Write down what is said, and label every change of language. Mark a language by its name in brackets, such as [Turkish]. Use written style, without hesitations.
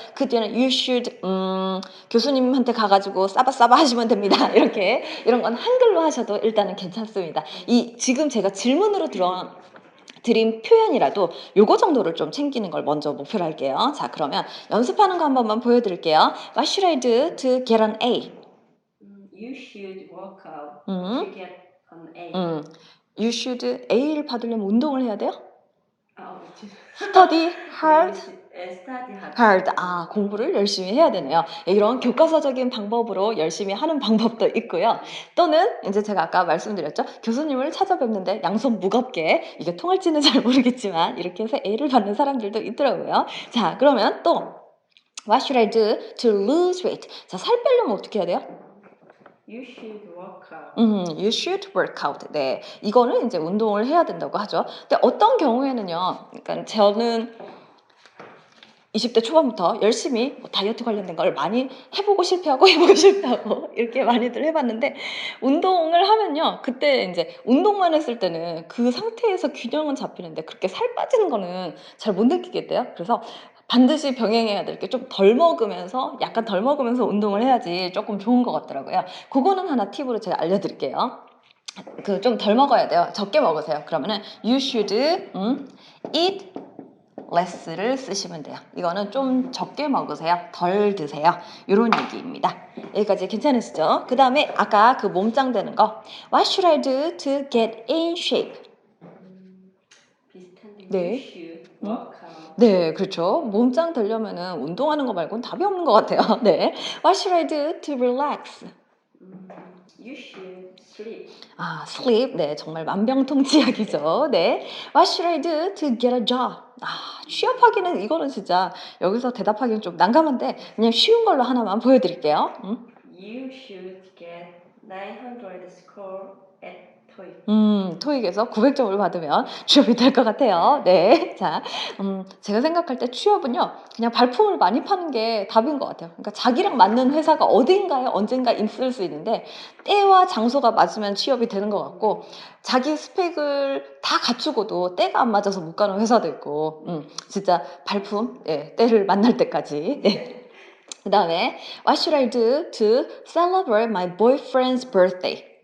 [Korean] 그 뒤에는 [English] you should [Korean] 교수님한테 가가지고 싸바싸바 하시면 됩니다. 이렇게 이런 건 한글로 하셔도 일단은 괜찮습니다. 이 지금 제가 질문으로 드린 표현이라도 요거 정도를 좀 챙기는 걸 먼저 목표로 할게요. 자, 그러면 연습하는 거 한 번만 보여드릴게요. [English] What should I do to get an A? You should work out 음, to get an A. You should [Korean] A를 받으려면 운동을 해야 돼요? 그치. [English] Study hard. study hard. hard. [Korean] 아, 공부를 열심히 해야 되네요. 이런 교과서적인 방법으로 열심히 하는 방법도 있고요. 또는 이제 제가 아까 말씀드렸죠. 교수님을 찾아뵙는데 양손 무겁게 이게 통할지는 잘 모르겠지만 이렇게 해서 A를 받는 사람들도 있더라고요. 자, 그러면 또 [English] What should I do to lose weight? [Korean] 자, 살 빼려면 어떻게 해야 돼요? [English] You should work out. You should work out. [Korean] 네, 이거는 이제 운동을 해야 된다고 하죠. 근데 어떤 경우에는요. 그러니까 저는 20대 초반부터 열심히 다이어트 관련된 걸 많이 해보고 실패하고 해보고 실패하고 이렇게 많이들 해봤는데 운동을 하면요. 그때 이제 운동만 했을 때는 그 상태에서 균형은 잡히는데 그렇게 살 빠지는 거는 잘 못 느끼겠대요. 그래서 반드시 병행해야 될 게 좀 덜 먹으면서 약간 덜 먹으면서 운동을 해야지 조금 좋은 것 같더라고요. 그거는 하나 팁으로 제가 알려드릴게요. 그 좀 덜 먹어야 돼요. 적게 먹으세요. 그러면은 [English] you should eat less [Korean] 를 쓰시면 돼요. 이거는 좀 적게 먹으세요. 덜 드세요. 이런 얘기입니다. 여기까지 괜찮으시죠? 그 다음에 아까 그 몸짱 되는 거 [English] What should I do to get in shape? [Korean] 비슷한데 네. [English] You should work out. [Korean] 네, 그렇죠. 몸짱 되려면은 운동하는 거 말고는 답이 없는 것 같아요. 네. [English] What should I do to relax? You should sleep. 아, sleep. [Korean] 네, 정말 만병통치약이죠. 네. [English] What should I do to get a job? [Korean] 아, 취업하기는 이거는 진짜 여기서 대답하기는 좀 난감한데 그냥 쉬운 걸로 하나만 보여드릴게요. [English] You should get 900 score at TOEIC. [Korean] 토익에서 900점을 받으면 취업이 될 것 같아요. 네. 자, 제가 생각할 때 취업은요, 그냥 발품을 많이 파는 게 답인 것 같아요. 그러니까 자기랑 맞는 회사가 어딘가에 언젠가 있을 수 있는데, 때와 장소가 맞으면 취업이 되는 것 같고, 자기 스펙을 다 갖추고도 때가 안 맞아서 못 가는 회사도 있고, 진짜 발품, 예, 때를 만날 때까지. 네. 그 다음에, [English] What should I do to celebrate my boyfriend's birthday?